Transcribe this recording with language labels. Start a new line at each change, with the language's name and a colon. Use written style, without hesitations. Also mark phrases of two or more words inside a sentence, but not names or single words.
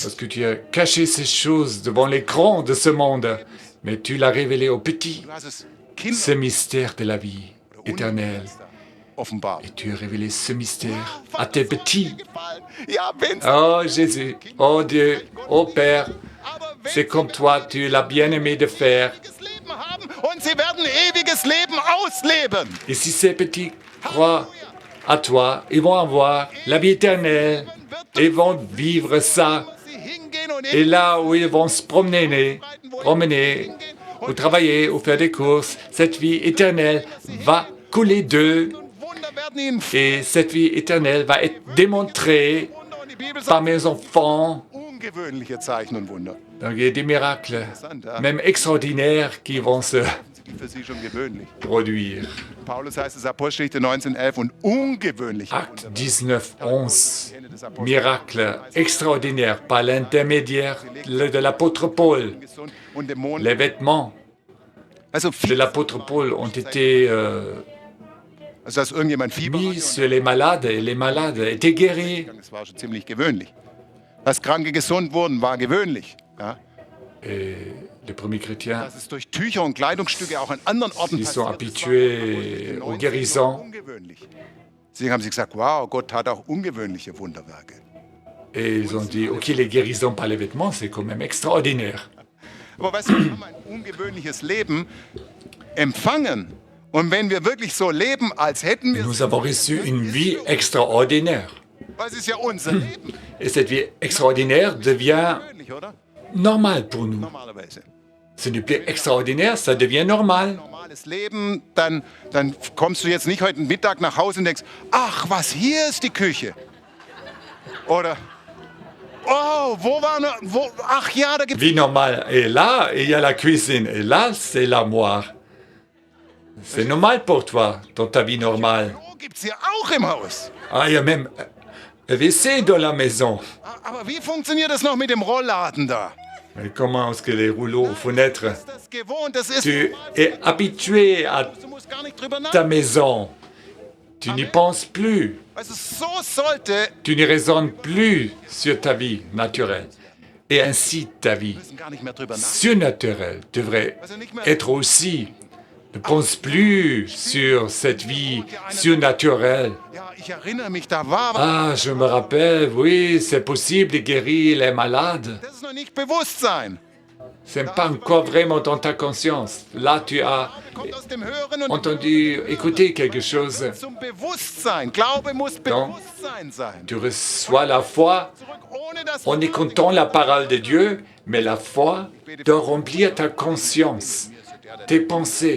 French: Parce que tu as caché ces choses devant l'écran de ce monde, mais tu l'as révélé aux petits,
German: Du hast es
French: ce
German: Kindern
French: mystère de la vie éternelle.
German: offenbart.
French: Et tu as révélé ce mystère à tes petits.
German: Gefallen. Ja, wenn's
French: Oh Jésus, oh Dieu, oh Père,
German: aber wenn
French: c'est comme toi, tu l'as bien aimé de faire.
German: ewiges Leben haben und sie werden ewiges Leben ausleben.
French: Et si ces petits croient à toi, ils vont avoir la vie éternelle, ils vont vivre ça.
German: Sie hingehen und
French: Et là où ils vont se promener, ou travailler, ou faire des courses, cette vie éternelle va couler d'eux.
German: Wunder werden ihnen
French: Et cette vie éternelle va être démontrée
German: Wunder und die Bibel
French: par
German: sagt
French: mes enfants.
German: ungewöhnliche Zeichen und Wunder.
French: Donc il y a des miracles, même extraordinaires, qui vont se
German: Für sie schon gewöhnlich.
French: produire.
German: Paulus heißt es Apostelgeschichte 19,11 und ungewöhnliche
French: Acte
German: Wunder.
French: 19, 11. Miracle extraordinaire par l'intermédiaire de l'apôtre Paul.
German: Gesund und Dämonen.
French: Les vêtements
German: Also,
French: de l'apôtre Paul ont été
German: also, dass irgendjemand Fieber
French: mis
German: hatte.
French: sur les malades et les malades étaient guéris.
German: Das war schon ziemlich gewöhnlich. Dass Kranke gesund wurden, war gewöhnlich. Ja?
French: Et les premiers chrétiens,
German: Dass es durch Tücher und Kleidungsstücke auch an anderen Orten
French: ils sont
German: passiert, das war
French: habitués
German: in
French: aux 19 guérisons.
German: ungewöhnlich. Deswegen haben sie gesagt, wow, Gott tat auch ungewöhnliche Wunderwerke.
French: Et ils ont dit, ok, les guérisons par les vêtements, c'est quand même extraordinaire.
German: Aber weißt du, wir haben ein ungewöhnliches Leben empfangen. Und wenn wir wirklich so leben, als hätten wir es,
French: Nous avons reçu une vie extraordinaire.
German: weil es ist ja unser Leben.
French: Et cette vie extraordinaire devient
German: Gewöhnlich, oder?
French: normale pour nous.
German: Normalerweise.
French: Ce n'est plus extraordinaire, ça devient normal.
German: Normales Leben, dann kommst du jetzt nicht heute Mittag nach Hause und denkst, ach, was, hier ist die Küche. Oder, oh, wo war noch, wo, ach ja, da gibt es
French: Vie normale. Et là, il y a la cuisine. Et là, c'est l'armoire. C'est normal pour toi, dans ta vie normale.
German: Klo gibt's hier auch im Haus.
French: Ah, il y a même un WC dans la maison.
German: Aber wie funktioniert das noch mit dem Rollladen da?
French: Mais comment est-ce que les rouleaux aux fenêtres?
German: Das ist gewohnt, das ist
French: Tu es habitué à
German: du musst gar nicht drüber
French: ta
German: nachdenken.
French: maison. Tu n'y penses plus.
German: Also so sollte
French: Tu ne raisonnes plus sur ta vie naturelle. Et ainsi, ta vie
German: müssen gar nicht mehr drüber nachdenken.
French: surnaturelle devrait être aussi. Ne pense plus sur cette vie surnaturelle.
German: Ja, ich erinnere mich, da war was.
French: Ah, je me rappelle, oui, c'est possible de guérir les malades.
German: Das ist noch nicht Bewusstsein.
French: Ce n'est pas encore vraiment dans ta conscience. Là, tu as
German: Kommt aus dem Hören und
French: entendu, écouté quelque chose.
German: zum Bewusstsein. Glaube muss Bewusstsein sein.
French: Tu reçois la foi
German: Zurück ohne das
French: en écoutant la parole de Dieu, mais la foi doit remplir ta conscience, tes pensées.